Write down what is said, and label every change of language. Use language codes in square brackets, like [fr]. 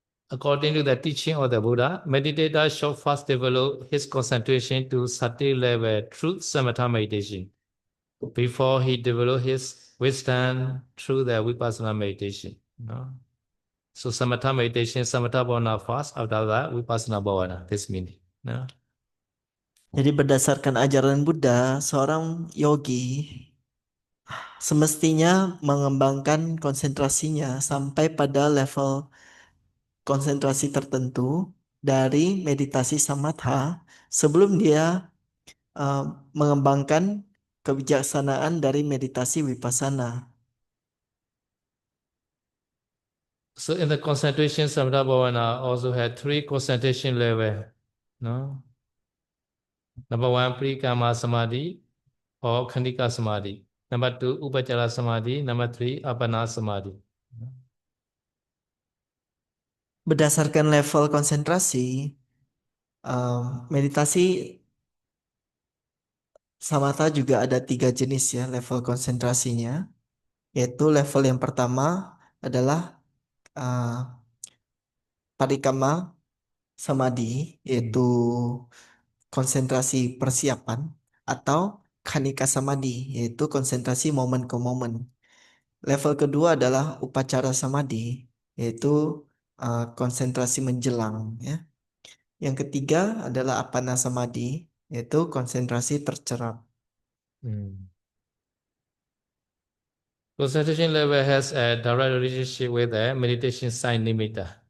[en] According to the teaching of the Buddha, meditator should first develop his concentration to sati level through samatha meditation before he develop his wisdom through the vipassana meditation. No? So samatha meditation, samatha bhavana first, after that vipassana bhavana. This meaning. No? [id] Jadi berdasarkan ajaran Buddha, seorang yogi semestinya mengembangkan konsentrasinya sampai pada level konsentrasi tertentu dari meditasi samatha sebelum dia uh, mengembangkan kebijaksanaan dari meditasi vipassana. [en] So in the concentration, Samatha Bhavana also had 3 concentration level. No? Number 1, Parikama Samadhi or Khandika Samadhi. Number 2, Upachara Samadhi. Number 3, Apana Samadhi. [id] Berdasarkan level konsentrasi, meditasi samatha juga ada 3 jenis ya level konsentrasinya. Yaitu level yang pertama adalah uh, parikama samadhi, yaitu konsentrasi persiapan, atau khanika samadhi, yaitu konsentrasi momen ke momen. Level kedua adalah upacara samadhi, yaitu konsentrasi menjelang ya. Yang ketiga adalah apana samadhi, yaitu konsentrasi tercerap. Hmm. [en] Concentration level has a direct relationship with the meditation sign nimitta.